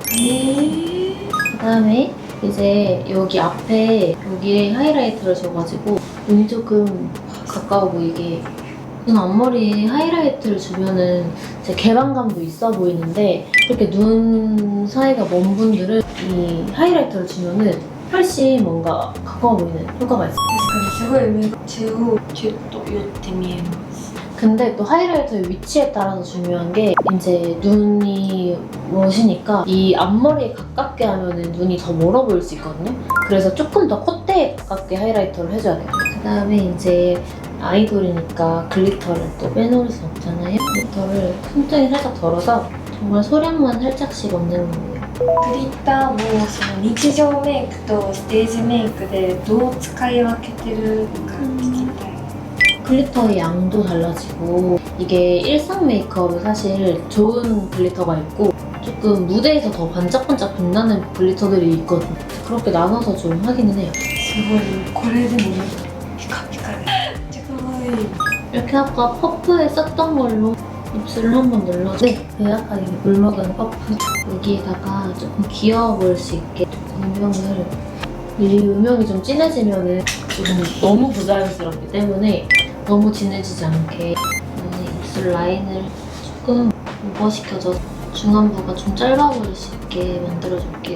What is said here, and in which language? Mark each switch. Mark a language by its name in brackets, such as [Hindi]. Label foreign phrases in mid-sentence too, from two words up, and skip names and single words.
[Korean] 그 다음에 이제 여기 앞에 여기에 하이라이터를 줘가지고 눈이 조금 가까워 보이게 눈 앞머리에 하이라이트를 주면은 제 개방감도 있어 보이는데 이렇게 눈 사이가 먼 분들은 이 하이라이터를 주면은 훨씬 뭔가 가까워 보이는 효과가 있어요. [Japanese] 確かにすごい目が中央キュッと寄って見えます。 [Korean] 근데 또 하이라이터의 위치에 따라서 중요한 게 이제 눈이 멋이니까 이 앞머리에 가깝게 하면은 눈이 더 멀어 보일 수 있거든요. 그래서 조금 더 콧대에 가깝게 하이라이터를 해줘야 돼요. 그 다음에 이제 아이돌이니까 글리터를 또 빼놓을 수 없잖아요. 글리터를 손등에 살짝 덜어서 정말 소량만 살짝씩 얹는 거예요. [Japanese] グリッターもその日常メイクとステージメイクでどう使い分けてるか聞きたい。 [Korean] 글리터의 양도 달라지고 이게 일상 메이크업은 사실 좋은 글리터가 있고 조금 무대에서 더 반짝반짝 빛나는 글리터들이 있거든요. 그렇게 나눠서 좀 하기는 해요. [Japanese] すごいこれでもピカピカでめっちゃ可愛い。 [Korean] 이렇게 아까 퍼프에 썼던 걸로 입술을 한번 눌러줘. 네, 배약하게 물먹은 퍼프. 여기에다가 조금 귀여워 보일 수 있게 음영을 이 음영이 좀 진해지면은 조금 너무 부자연스럽기 때문에 너무 진해지지 않게 입술 라인을 조금 오버시켜줘서 중안부가 좀 짧아 보일 수 있게 만들어줄게요.